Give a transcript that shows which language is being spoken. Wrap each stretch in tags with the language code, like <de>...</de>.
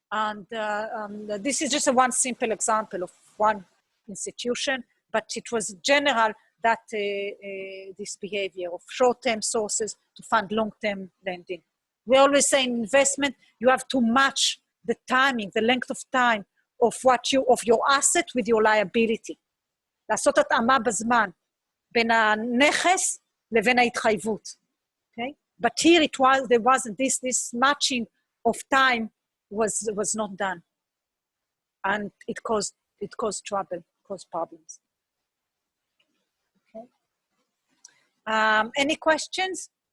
<en>And this is just one simple example of one institution, but it was general that this behavior of short-term sources to fund long-term lending. We always say in investment, you have to match the timing, the length of time of your asset with your liability.</en> <he>לעשות התאמה בזמן, בין הנכס לבין ההתחייבות.</he> <en>Okay? But here there wasn't this matching of time was not done. And it caused trouble, caused problems. Okay. Any questions?</en>